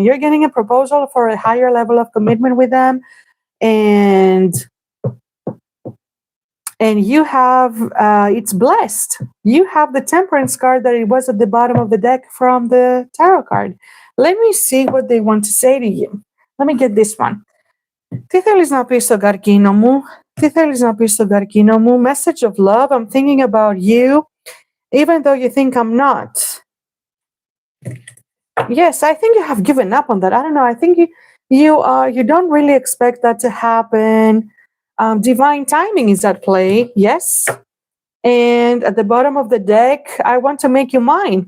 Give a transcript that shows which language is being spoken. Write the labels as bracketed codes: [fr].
[en] You're getting a proposal for a higher level of commitment with them, and you have it's blessed. You have the temperance card that it was at the bottom of the deck from the tarot card. Let me see what they want to say to you. Let me get this one. [el] Τι θέλεις να πεις στο καρκίνο μου? Τι θέλεις να πεις στο καρκίνο μου? [en] Message of love. I'm thinking about you, even though you think I'm not. Yes, I think you have given up on that. I don't know. I think you don't really expect that to happen. Divine timing is at play. Yes. And at the bottom of the deck, I want to make you mine.